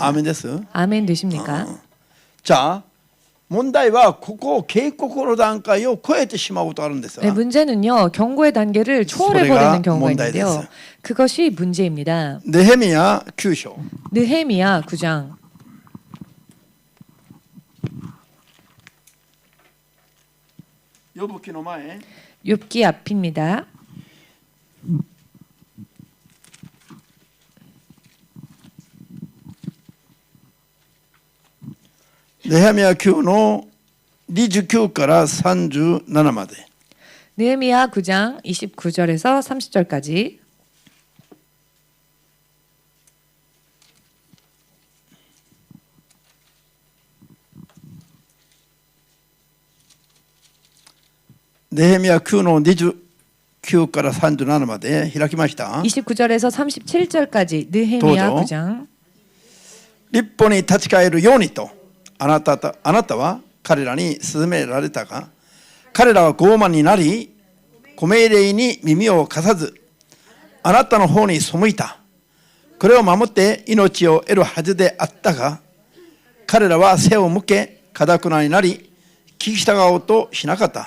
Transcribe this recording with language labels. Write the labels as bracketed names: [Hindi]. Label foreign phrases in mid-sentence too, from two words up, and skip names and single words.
[Japanese] アーメンです。 [Korean] 아멘 되십니까? [Japanese] じゃあ問題はここ警告の段階を超えてしまうことがあるんです [Korean] 네, [Japanese] が、 [Korean] 문제는요. 경고의 단계를 초월해버리는 경우가 있는데요. 문제됐어요. 그것이 문제입니다. [Japanese] ネヘミヤ9章 [Korean] 느헤미야 9장 [Japanese] 呼ぶ記の前 [Korean] 욥기 앞입니다. [Japanese] ネヘミヤ9の29から37まで [Korean] 느헤미야 9장 29절에서 30절까지 [Japanese] ネヘミヤ9の29から37まで開きました。 [Korean] 29절에서 37절까지 느헤미야 [Japanese] どうぞ。 [Korean] 9장 [Japanese] 立法に立ち返るようにとあなたは彼らに勧められたが、彼らは傲慢になりご命令に耳を貸さずあなたの方に背いた。これを守って命を得るはずであったが、彼らは背を向け頑なになり聞き従おうとしなかった。